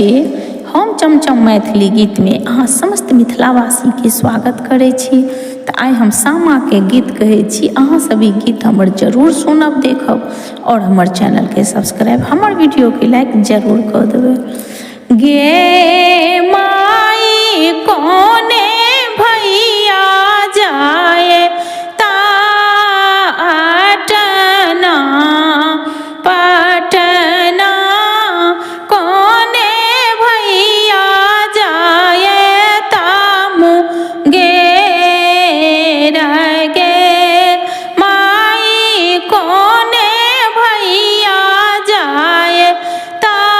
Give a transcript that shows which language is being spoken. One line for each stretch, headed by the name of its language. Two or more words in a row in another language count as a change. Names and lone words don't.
Maithili: हम चमचम मैथिली गीत में अहाँ समस्त मिथिलावासी के स्वागत करै छी। तो आइ हम सामा के गीत कहै छी। अहाँ सभी गीत हमर जरूर सुनब, देखब और हमर चैनल के सब्सक्राइब, हमर वीडियो के लाइक जरूर कर देबै। गे माई कोने भैया जाए ता अटना पटना, कोने भैया जाए तामु गे माई कोने भैया जाए ता